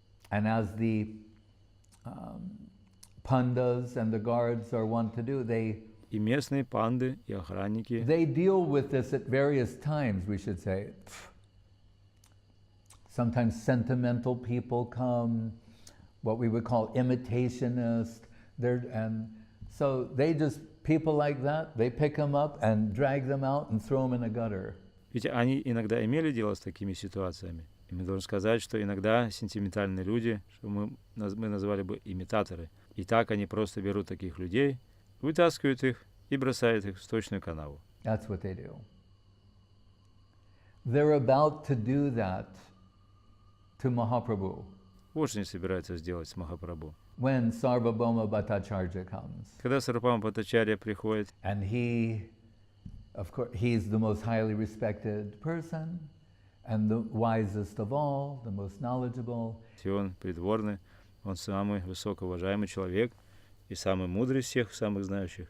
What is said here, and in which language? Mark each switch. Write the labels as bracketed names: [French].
[English] And as the pandas and the guards are wont to do, [Russian] И местные панды и охранники, [English] they deal with this at various times, we should say. Sometimes sentimental people come, what we would call imitationists, and so they just, people like that, they pick them up and drag them out and throw them in a gutter. [Russian] ведь они иногда имели дело с такими ситуациями. И мы должны сказать, что иногда сентиментальные люди, что мы назвали бы имитаторы, и так они просто берут таких людей, вытаскивают их и бросают их в сточную канаву. [English] That's what they do. They're about to do that to Mahaprabhu [Russian] Вот что они собираются сделать с Махапрабху. [English] when Sarvabhauma Bhattacharya comes. [Russian] Когда Сарвабхаума Бхаттачарья приходит, [English] And he, of course, he's the most highly respected person and the wisest of all, the most knowledgeable. [Russian] и он придворный, он самый высокоуважаемый человек и самый мудрый из всех, самых знающих.